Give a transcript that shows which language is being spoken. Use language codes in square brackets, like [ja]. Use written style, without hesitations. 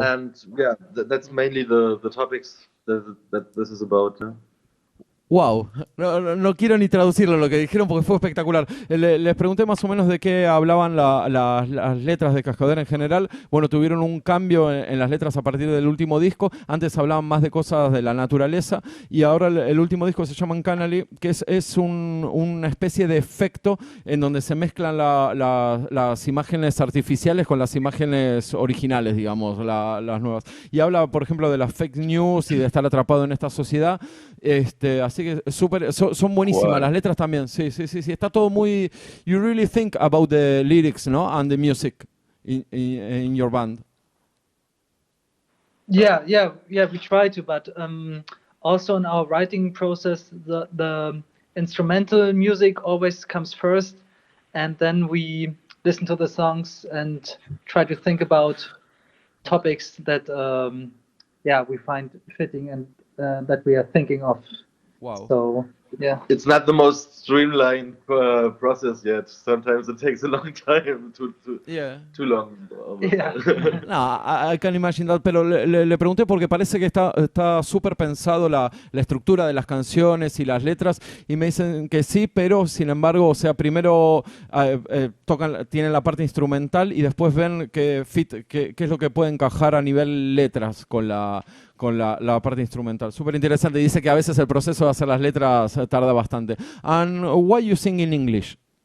[en] And yeah, that's mainly the topics that this is about. [es] Wow, no quiero ni traducirlo lo que dijeron porque fue espectacular. Les pregunté más o menos de qué hablaban las letras de KASKADEUR en general. Bueno, tuvieron un cambio en las letras a partir del último disco. Antes hablaban más de cosas de la naturaleza y ahora el último disco se llama Uncanny, que es una especie de efecto en donde se mezclan las imágenes artificiales con las imágenes originales, digamos, las nuevas. Y habla, por ejemplo, de las fake news y de estar atrapado en esta sociedad. Así que son buenísimas las letras también. Sí, está todo muy. [en] You really think about the lyrics, no, and the music in your band. Yeah, we try to, but also in our writing process, the instrumental music always comes first, and then we listen to the songs and try to think about topics that we find fitting and that we are thinking of. Wow. So yeah, it's not the most streamlined process yet. Sometimes it takes a long time, too long. Yeah. No, I can imagine that, [es] pero le pregunté porque parece que está súper pensado la estructura de las canciones y las letras, y me dicen que sí, pero sin embargo, o sea, primero tienen la parte instrumental y después ven qué es lo que puede encajar a nivel letras con la parte instrumental. Súper interesante. Dice que a veces el proceso de hacer las letras tarda bastante. [en] And why you sing in English?